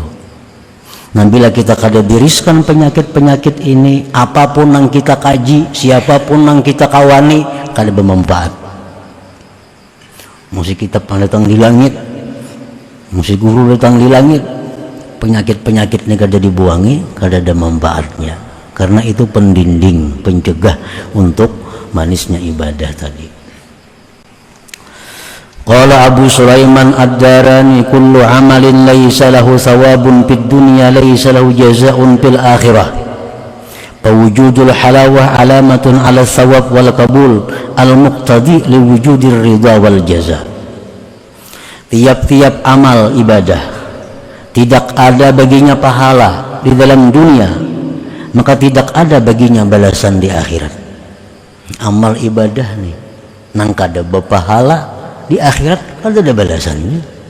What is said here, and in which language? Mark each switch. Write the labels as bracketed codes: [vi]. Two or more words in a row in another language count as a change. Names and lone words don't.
[bjn] Nah, bila kita kada diriskan penyakit-penyakit ini, apapun yang kita kaji, siapapun yang kita kawani, kada bermanfaat. Mesti kita datang di langit, mesti guru datang di langit, penyakit-penyakit ini kada dibuangi, kada ada manfaatnya. [id] Karena itu pendinding, pencegah untuk manisnya ibadah tadi. [ar] قال أبو سليمان الداراني كل عمل ليس له ثواب في الدنيا ليس له جزاء في الآخرة. فوجود الحلاوة علامة على الثواب والقبول المقتضي لوجود الرضا والجزاء'. [id] Tiap-tiap amal ibadah tidak ada baginya pahala di dalam dunia, maka tidak ada baginya balasan di akhirat. [bjn] Amal ibadah nih nang kada berpahala, di akhirat kada ada balasannya.